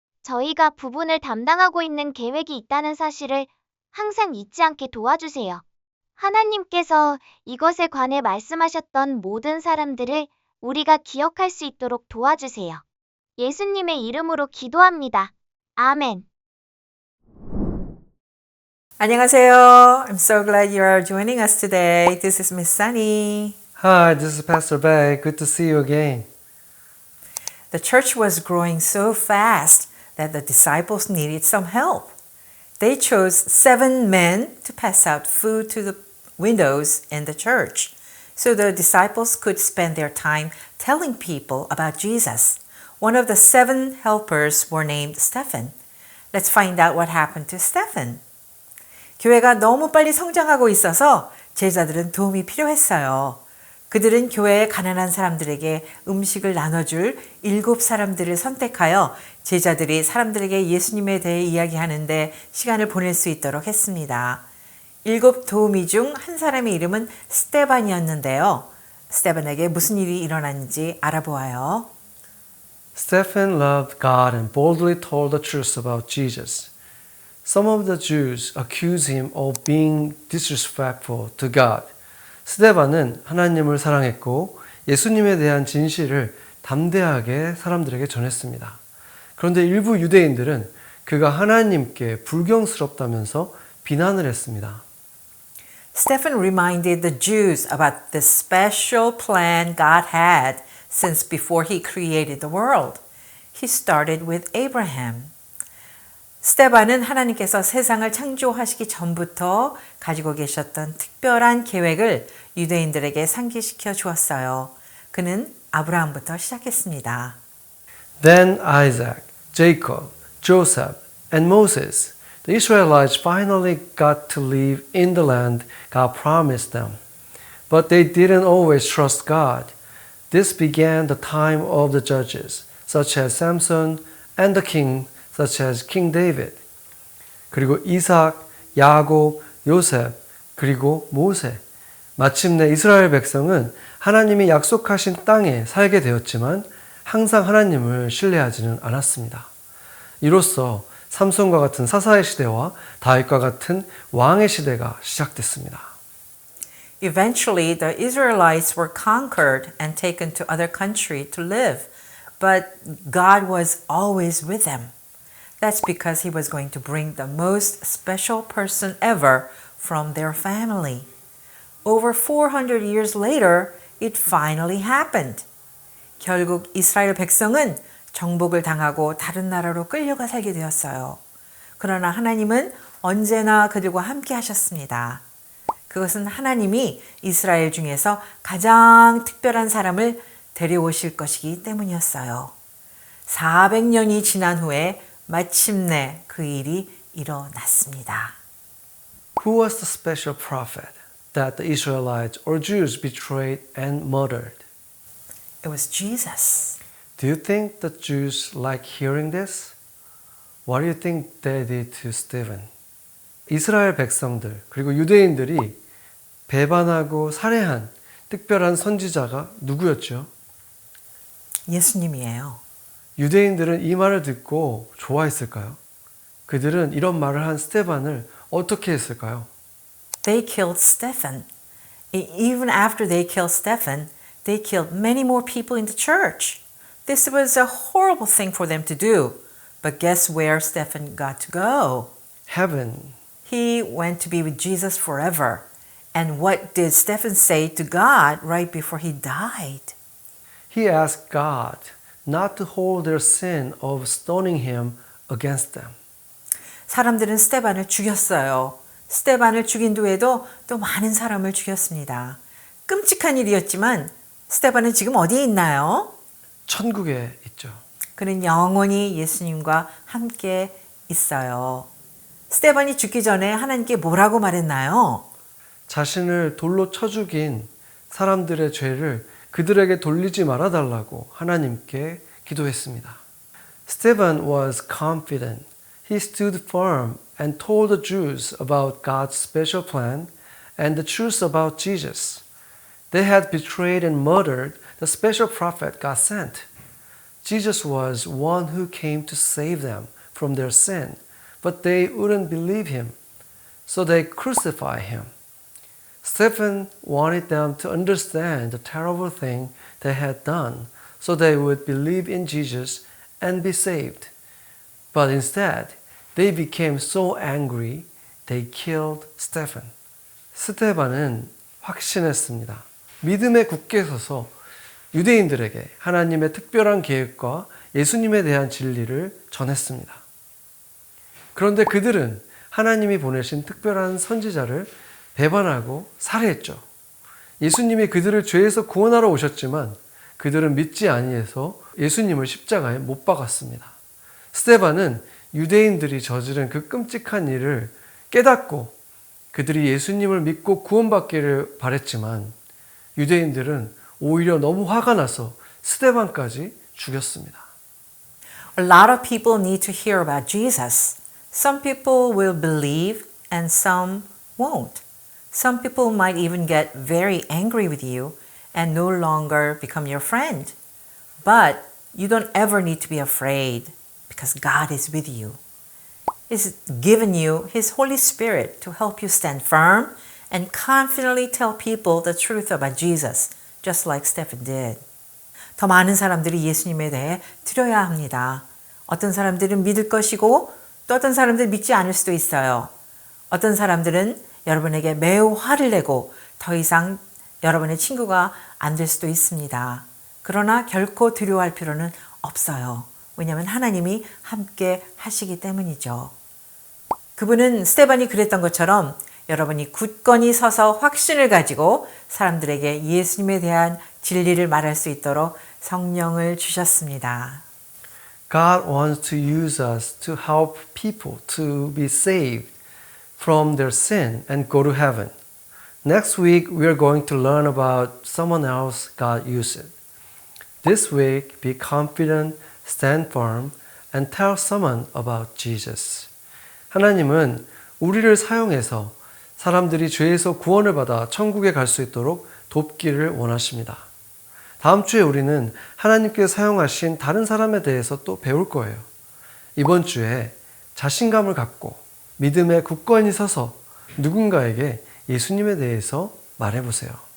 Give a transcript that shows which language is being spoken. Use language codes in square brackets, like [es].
[ko] 저희가 부분을 담당하고 있는 계획이 있다는 사실을 항상 잊지 않게 도와주세요. 하나님께서 이것에 관해 말씀하셨던 모든 사람들을 우리가 기억할 수 있도록 도와주세요. 예수님의 이름으로 기도합니다. 아멘. 안녕하세요. [en] I'm so glad you are joining us today. This is Miss Sunny. Hi, this is Pastor Bay. Good to see you again. The church was growing so fast that the disciples needed some help. They chose 7 men to pass out food to the windows in the church, so the disciples could spend their time telling people about Jesus. One of the 7 helpers were named Stephen. Let's find out what happened to Stephen. [ko] 교회가 너무 빨리 성장하고 있어서 제자들은 도움이 필요했어요. 그들은 교회의 가난한 사람들에게 음식을 나눠줄 7 사람들을 선택하여 제자들이 사람들에게 예수님에 대해 이야기하는데 시간을 보낼 수 있도록 했습니다. 7 도우미 중 한 사람의 이름은 스테반이었는데요. 스테반에게 무슨 일이 일어났는지 알아보아요. [en] Stephen loved God and boldly told the truth about Jesus. Some of the Jews accused him of being disrespectful to God. [ko] 스데반은 하나님을 사랑했고 예수님에 대한 진실을 담대하게 사람들에게 전했습니다. 그런데 일부 유대인들은 그가 하나님께 불경스럽다면서 비난을 했습니다. [en] Stephen reminded the Jews about the special plan God had since before he created the world. He started with Abraham. [ko] 스테반은 하나님께서 세상을 창조하시기 전부터 가지고 계셨던 특별한 계획을 유대인들에게 상기시켜 주었어요. 그는 아브라함부터 시작했습니다. [en] Then Isaac, Jacob, Joseph, and Moses. The Israelites finally got to live in the land God promised them. But they didn't always trust God. This began the time of the judges, such as Samson, and the king, such as King David. [ko] 그리고 이삭, 야곱, 요셉, 그리고 모세. 마침내 이스라엘 백성은 하나님이 약속하신 땅에 살게 되었지만 항상 하나님을 신뢰하지는 않았습니다. 이로써 삼손과 같은 사사의 시대와 다윗과 같은 왕의 시대가 시작됐습니다. [en] Eventually, the Israelites were conquered and taken to other country to live, but God was always with them. That's because he was going to bring the most special person ever from their family. Over 400 years later, it finally happened. [ko] 결국 이스라엘 백성은 정복을 당하고 다른 나라로 끌려가 살게 되었어요. 그러나 하나님은 언제나 그들과 함께 하셨습니다. 그것은 하나님이 이스라엘 중에서 가장 특별한 사람을 데려오실 것이기 때문이었어요. 400년이 지난 후에 마침내 그 일이 일어났습니다. [en] Who was the special prophet that the Israelites or Jews betrayed and murdered? It was Jesus. Do you think the Jews like hearing this? What do you think they did to Stephen? [ko] 이스라엘 백성들 그리고 유대인들이 배반하고 살해한 특별한 선지자가 누구였죠? 예수님이에요. 유대인들은 이 말을 듣고 좋아했을까요? 그들은 이런 말을 한 스테반을 어떻게 했을까요? [en] they killed Stephen. Even after they killed Stephen, they killed many more people in the church. This was a horrible thing for them to do. But guess where Stephen got to go? Heaven. He went to be with Jesus forever. And what did Stephen say to God right before he died? He asked God not to hold their sin of stoning him against them. [ko] 사람들은 스테반을 죽였어요. 스테반을 죽인 후에도 또 많은 사람을 죽였습니다. 끔찍한 일이었지만 스테반은 지금 어디에 있나요? 천국에 있죠. 그는 영원히 예수님과 함께 있어요. 스테반이 죽기 전에 하나님께 뭐라고 말했나요? 자신을 돌로 쳐 죽인 사람들의 죄를 그들에게 돌리지 말아달라고 하나님께 기도했습니다. [en] Stephen was confident. He stood firm and told the Jews about God's special plan and the truth about Jesus. They had betrayed and murdered the special prophet God sent. Jesus was one who came to save them from their sin, but they wouldn't believe him, so they crucified him. Stephen wanted them to understand the terrible thing they had done, so they would believe in Jesus and be saved. But instead, they became so angry, they killed Stephen. [ko] 스테반은 확신했습니다. 믿음에 굳게 서서 유대인들에게 하나님의 특별한 계획과 예수님에 대한 진리를 전했습니다. 그런데 그들은 하나님이 보내신 특별한 선지자를 배반하고 살해했죠. 예수님이 그들을 죄에서 구원하러 오셨지만 그들은 믿지 아니해서 예수님을 십자가에 못 박았습니다. 스테반은 유대인들이 저지른 그 끔찍한 일을 깨닫고 그들이 예수님을 믿고 구원받기를 바랬지만 유대인들은 오히려 너무 화가 나서 스데반까지 죽였습니다. [en] A lot of people need to hear about Jesus. Some people will believe and some won't. Some people might even get very angry with you and no longer become your friend. But you don't ever need to be afraid because God is with you. He's given you His Holy Spirit to help you stand firm and confidently tell people the truth about Jesus, just like Stephen did. [ko] 더 많은 사람들이 예수님에 대해 들어야 합니다. 어떤 사람들은 믿을 것이고 또 어떤 사람들은 믿지 않을 수도 있어요. 어떤 사람들은 여러분에게 매우 화를 내고 더 이상 여러분의 친구가 안 될 수도 있습니다. 그러나 결코 두려워할 필요는 없어요. 왜냐하면 하나님이 함께 하시기 때문이죠. 그분은 스데반이 그랬던 것처럼 여러분이 굳건히 서서 확신을 가지고 사람들에게 예수님에 대한 진리를 말할 수 있도록 성령을 주셨습니다. [en] God wants to use us to help people to be saved from their sin and go to heaven. Next week, we are going to learn about someone else God used. This week, be confident, stand firm, and tell someone about Jesus. [ko] 하나님은 우리를 사용해서 사람들이 죄에서 구원을 받아 천국에 갈 수 있도록 돕기를 원하십니다. 다음 주에 우리는 하나님께서 사용하신 다른 사람에 대해서 또 배울 거예요. 이번 주에 자신감을 갖고 믿음에 굳건히 서서 누군가에게 예수님에 대해서 말해보세요.